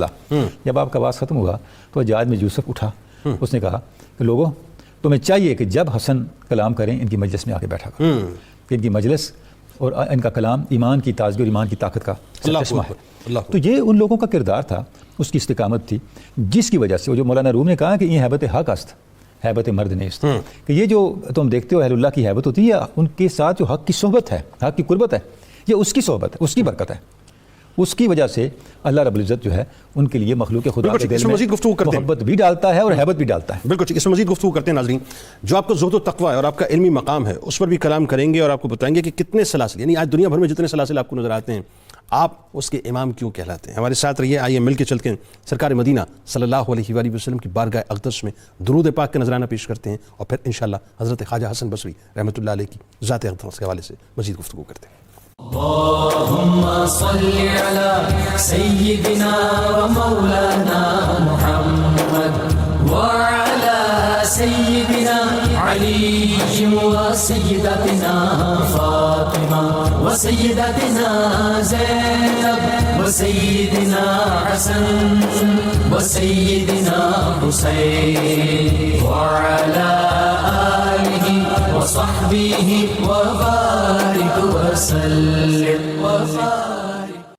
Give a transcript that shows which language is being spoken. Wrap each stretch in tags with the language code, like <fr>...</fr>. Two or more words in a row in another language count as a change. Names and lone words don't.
<ur>جب آپ کا واز ختم ہوا تو حجاج بن یوسف اٹھا, اس نے کہا کہ لوگوں تمہیں چاہیے کہ جب حسن کلام کریں ان کی مجلس میں آ کے بیٹھا کرو, کہ ان کی مجلس اور ان کا کلام ایمان کی تازگی اور ایمان کی طاقت کا چشمہ ہے. تو یہ ان لوگوں کا کردار تھا, اس کی استقامت تھی, جس کی وجہ سے وہ جو مولانا روم نے کہا کہ یہ</ur> <fa>حیبت حق است حیبت مرد نیست,</fa> <ur>کہ یہ جو تم دیکھتے ہو اہل اللہ کی حیبت ہوتی ہے, ان کے ساتھ جو حق کی صحبت ہے, حق کی قربت ہے, یہ اس کی صحبت ہے, اس کی برکت ہے. اس کی وجہ سے</ur> <ar>اللہ رب العزت</ar> <ur>جو ہے ان کے لیے مخلوق خدا کے دل میں محبت بھی ڈالتا ہے اور حیبت بھی ڈالتا ہے. بالکل, اس میں مزید گفتگو کرتے ہیں. ناظرین, جو آپ کا زہد و تقویٰ ہے اور آپ کا علمی مقام ہے اس پر بھی کلام کریں گے اور آپ کو بتائیں گے کہ کتنے سلاسل, یعنی آج دنیا بھر میں جتنے سلاسل آپ کو نظر آتے ہیں, آپ اس کے امام کیوں کہلاتے ہیں. ہمارے ساتھ رہیے, آئیے مل کے چلتے ہیں سرکار مدینہ</ur> <ar>صلی اللہ علیہ وآلہ وسلم</ar> <ur>کی بارگاہ اقدس میں درود پاک کا نذرانہ پیش کرتے ہیں, اور پھر انشاءاللہ حضرت خواجہ حسن بصری</ur> <ar>رحمۃ اللہ علیہ</ar> <ur>کی ذات اقدس کے حوالے سے مزید گفتگو کرتے ہیں.</ur> <ar>اللهم صل على سيدنا ومولانا محمد وعلى سيدنا علي وسيدتنا فاطمة وسيدتنا زينب وسيدنا حسن وسيدنا حسين وعلى آله وصحبه وبارك وسلم وبارك.</ar>